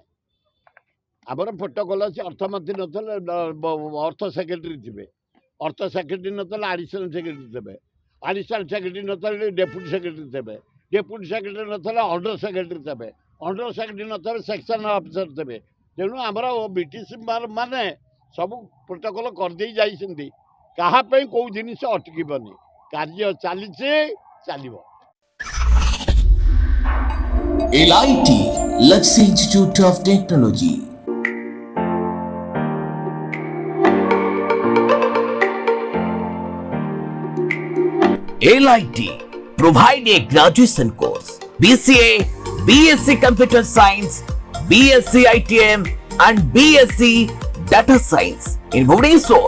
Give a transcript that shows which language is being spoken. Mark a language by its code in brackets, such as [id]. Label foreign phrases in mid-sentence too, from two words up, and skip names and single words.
[or] ଆମର ପ୍ରୋଟୋକଲ୍ ଅଛି ଅର୍ଥମନ୍ତ୍ରୀ ନଥିଲେ ଅର୍ଥ ସେକ୍ରେଟାରୀ ଥିବେ ଅର୍ଥ ସେକ୍ରେଟାରୀ ନଥିଲେ [en] additional secretary [or] ଥିବେ [en] additional secretary [or] ନଥିଲେ [en] deputy secretary [or] ଥିବେ [en] deputy secretary [or] ନଥିଲେ [en] under secretary [or] ଥିବେ [en] under secretary [or] ନଥିଲେ [en] sectional officer [or] ଥିବେ ତେଣୁ ଆମର ବ୍ରିଟିଶ ମାନେ ସବୁ ପ୍ରୋଟୋକଲ୍ କରିଦେଇ ଯାଇଛନ୍ତି କାହା ପାଇଁ କୋଉ ଜିନିଷ ଅଟକିବନି କାର୍ଯ୍ୟ ଚାଲିଛି ଚାଲିବ [en] LIT Luxury Institute of Technology. LIT provide a graduation course BCA, BSc Computer Science, BSc ITM and BSc Data Science in Bhubaneswar.